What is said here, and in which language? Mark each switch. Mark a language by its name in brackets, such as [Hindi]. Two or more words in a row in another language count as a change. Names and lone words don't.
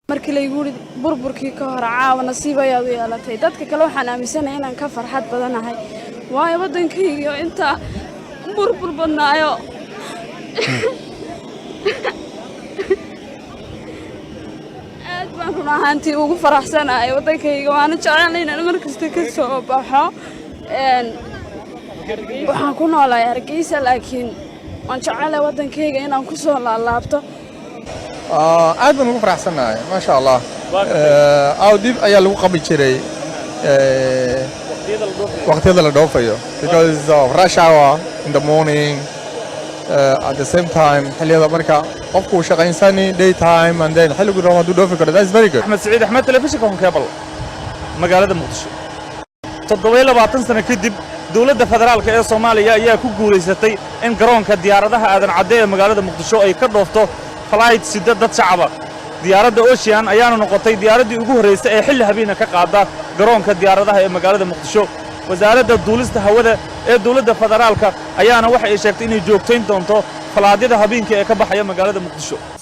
[Somali] markii la igu burburkii ka hor caawa nasiib ayaad u yeelatay dadka kale waxaan aaminsanahay inaan ka farxad badanahay waayo wadankayga inta burbur badnaayo aad baan run ahaantii ugu faraxsanahay wadankayga waana jecelahay inaan markasta ka soo baxo waxaan ku noolahay Hargeysa laakiin waan jecelahay wadankayga inaan ku soo laalaabto aad baan ugu faraxsanahay [Arabic] ما شاء الله [Somali] dib ayaa lagu qabi jiray waqtiyada la dhoofayo [English] because of rush hour in the morning at the same time [Somali] xilliyada marka qofku shaqaynsanay [English] daytime and then [Somali] xilligu Ramadan dhoofi karo [English] that's very good [Somali] Ahmed Saciid Ahmed telefishinka cable magaalada Muqdisho 27 sano kadib dawladda federaalka ee Soomaaliya ayaa ku guuleysatay in garoonka diyaaradaha aadan cadde ee magaalada Muqdisho ay ka dhoofto flight sida dad shacab ah diyaaradda Ocean ayaana noqotay diyaaradii ugu horeysay ee xilli habeen ka qaada garoonka diyaaradaha ee magaalada Muqdisho wasaaradda duulista hawada ee dawladda federaalka ayaana waxa ay sheegtay inay joogtayn doonto falaadyada habeenkii ee ka baxaya magaalada Muqdisho